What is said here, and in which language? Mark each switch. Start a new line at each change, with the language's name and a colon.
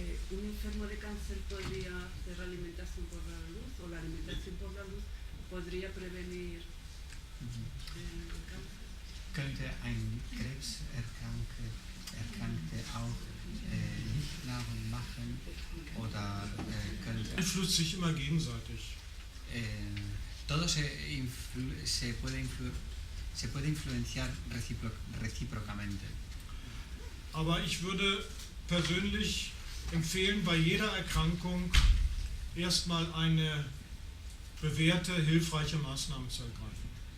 Spanish: ¿Un enfermo de cáncer podría hacer la alimentación por la luz o la alimentación por la luz podría prevenir el cáncer?
German: Könnte ein Krebserkrankte auch Lichtnahrung machen oder könnte... Beeinflusst sich immer gegenseitig.
Spanish: Todo se puede influenciar recíprocamente.
German: Aber ich würde persönlich empfehlen, bei jeder Erkrankung erstmal eine bewährte, hilfreiche Maßnahme zu ergreifen.